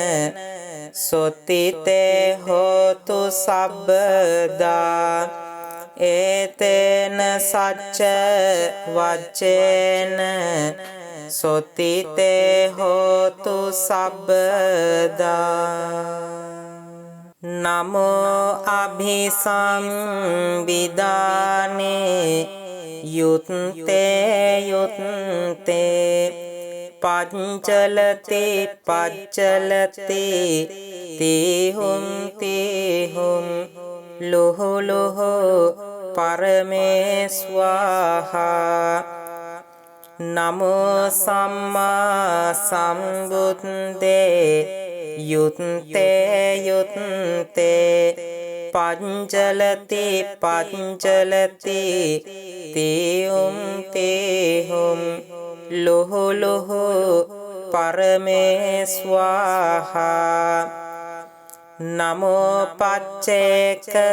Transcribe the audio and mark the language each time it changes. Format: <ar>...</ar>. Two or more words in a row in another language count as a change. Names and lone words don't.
<pi>සොත්තිතේ හෝතු සබ්බදා ඒතේන සච්ච වච්චේන සොත්තිතේ හෝතු සබ්බදා නමෝ අභිසංවිදානේ යුත්තේ යුත්තේ පංචලති පච්චලති තේහුම් තේහුම් ලොහු ලොහු පරමේ ස්වාහා නමෝ සම්මා සම්බුද්දේ යුත්තේ යුත්තේ පංචලති පංචලති තේයුම් තේහුම් ලොහු ලොහු පරමේ ස්වාහා නමෝ පච්චේක</pi>